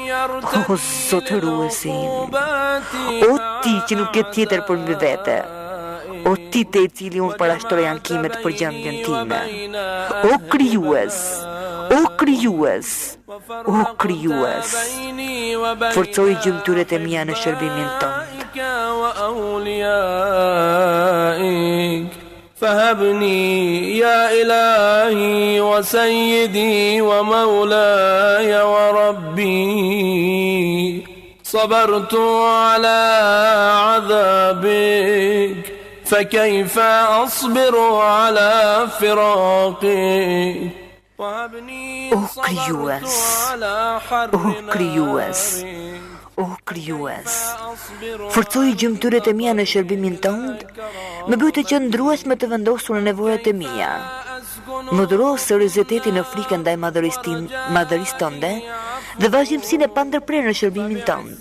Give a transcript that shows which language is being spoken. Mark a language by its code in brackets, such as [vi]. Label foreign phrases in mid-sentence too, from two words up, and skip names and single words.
[sq] O Zotëruesim, o ti që nuk ke tjetër për mbi vete, o ti te i cili unë parashtroj ankimet për gjendjen time, o krijues, o krijues, o krijues, forcoj gjymtyret e mia në shërbimin tënd. [ar] فهبني يا إلهي وسيدي ومولاي وربي صبرت على عذابك فكيف أصبر على فراقك [sq] O krijues, o krijues, o krijues, forcoj gjymtyrët e mia në shërbimin tënd, më bëj të qëndrues me të vendosur në nevojat e mia. Më dhuro seriozitetin në frikën ndaj madhërisë tënde dhe vazhdimsinë e pandërprerë në shërbimin tënd.